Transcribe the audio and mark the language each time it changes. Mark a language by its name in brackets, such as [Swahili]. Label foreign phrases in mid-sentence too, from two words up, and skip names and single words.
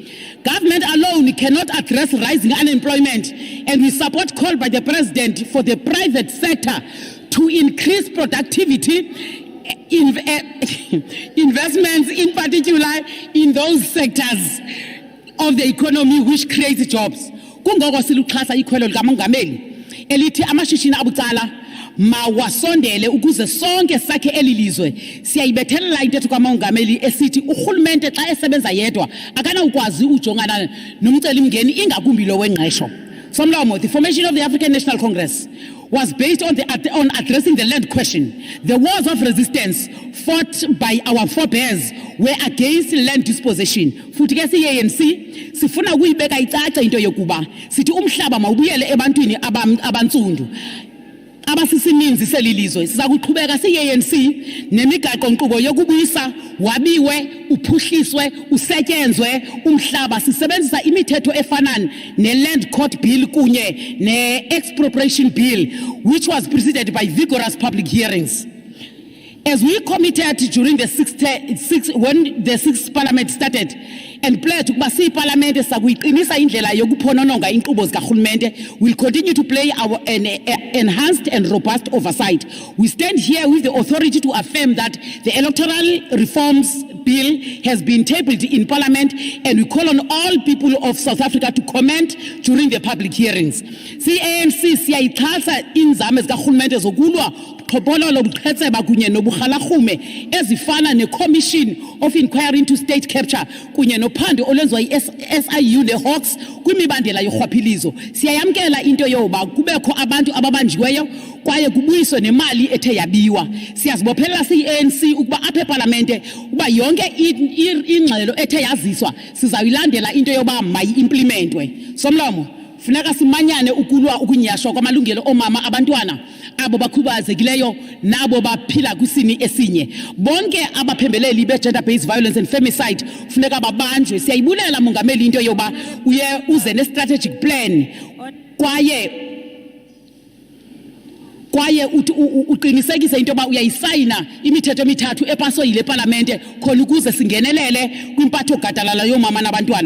[English] Government alone cannot address rising unemployment, and we support call by the president for the private sector to increase productivity, investments in particular in those sectors of the economy which creates jobs. [Xhosa] Kungoko siluxhasa ikhwelo likamongameli elithi amashishini abucala mawasondele ukuze sonke sakhe elilizwe siyayibethelela intetho kamongameli esithi urhulumente xa esebenza yedwa akana ukwazi ujongana nomcelimngeni ingakumbi lo wengqesho. Somlomo, [English] the formation of the African National Congress was based on addressing the land question. The wars of resistance fought by our forebears were against land dispossession. [Xhosa] Futhi ke ANC sifuna ukuyibeka icace into yokuba sithi umhlaba mawubuyele ebantwini abantsundu. Abasisininzi selilizwe sizakuqhubeka siyi-ANC nemigaqo nkqubo yokubuyisa wabiwe uphuhliswe usetyenzwe umhlaba sisebenzisa imithetho efana ne-Land Court Bill kunye ne-Expropriation Bill, [English] which was preceded by vigorous public hearings. As we committed during when the sixth parliament started and pledged to parliament will continue to play our enhanced and robust oversight. We stand here with the authority to affirm that the electoral reforms bill has been tabled in parliament, and we call on all people of South Africa to comment during the public hearings. [Xhosa] ANC siyayixhasa inzame zikaRhulumente zokulwa qhophololo buqhetseba kunye nobuhalahume ezifana ne-Commission of Inquiry into State Capture kunye nophando olwenziwa yi-SIU ne-Hawks kwimibandela yorhwaphilizo. Siyayamkela into yoba kubekho abantu ababanjiweyo kwaye kubuyiswe nemali ethe yabiwa. Siyazibophelela siyi-ANC ukuba apha eParlamente uba yonke ingxelo ethe yaziswa sizayilandela into yoba mayi-implementwe. Somlomo, funeka simanyane ukulwa ukunyashwa kwamalungelo omama abantwana abo bakhubazekileyo nabo baphila kwisini esinye. Bonke abaphembeleli be- [English] gender based violence and femicide [Xhosa] funeka babanjwe. Siyayibulela mongameli into yoba uye uze ne- [English] strategic plan [Xhosa] kwaye kwaye uqinisekise into yoba uyayisayina imithetho emithathu epaswa yile palamente khona ukuze singenelele kwimpatho gadalala yoomama nabantwana.